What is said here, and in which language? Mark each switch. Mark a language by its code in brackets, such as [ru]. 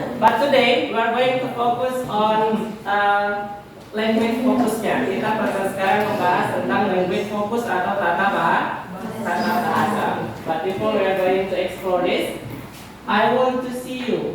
[en] But today we are going to focus on language fokusnya. [id] Kita akan sekarang membahas tentang language fokus atau tata bahasa. [en] But before we are going to explore this, I want to see you.